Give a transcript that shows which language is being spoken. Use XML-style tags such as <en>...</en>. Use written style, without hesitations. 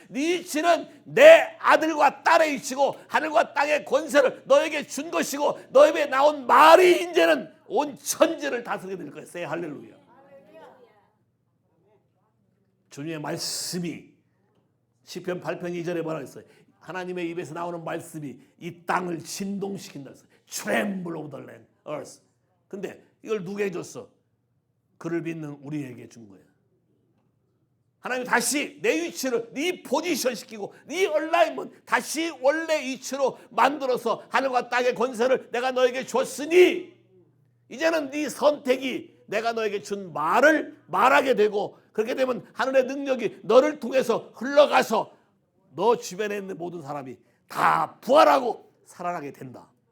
<ko>네 위치는 내 아들과 딸의 위치고 하늘과 땅의 권세를 너에게 준 것이고 너에게 나온 말이 이제는 온 천지를 다스리게 될 거야. Say 할렐루야. 주님의 말씀이 시편 8편 2절에 뭐라고 했어요? 하나님의 입에서 나오는 말씀이 이 땅을 진동시킨다 했어요.</ko> <en>Tremble of the land, earth.</en> <ko>근데 이걸 누구에게 줬어? 그를 믿는 우리에게 준 거예요. 하나님이 다시 내 위치를 네 포지션 시키고 네 얼라인먼트 다시 원래 위치로 만들어서 하늘과 땅의 권세를 내가 너에게 줬으니 이제는 네 선택이 내가 너에게 준 말을 말하게 되고 그렇게 되면 하늘의 능력이 너를 통해서 흘러가서 너 주변에 있는 모든 사람이 다 부활하고 살아나게 된다.</ko>